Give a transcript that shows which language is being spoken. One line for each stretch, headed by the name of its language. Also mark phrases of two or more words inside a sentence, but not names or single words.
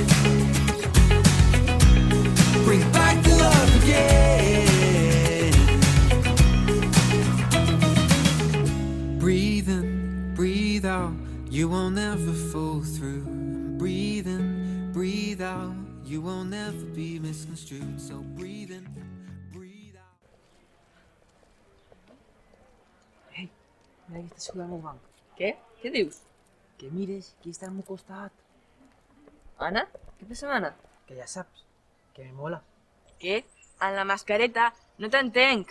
English: Bring back the love again. Breathe in, breathe out. You won't ever fall through. Breathe in, breathe out. You won't never be misconstrued. So breathe in, breathe out.
Catalan: Mira que està sudant el banc. Què? Què dius? Que mires, qui està al meu costat. Anna? Què passa amb Anna? Que ja saps, que me mola. Què? En la mascareta? No t'entenc.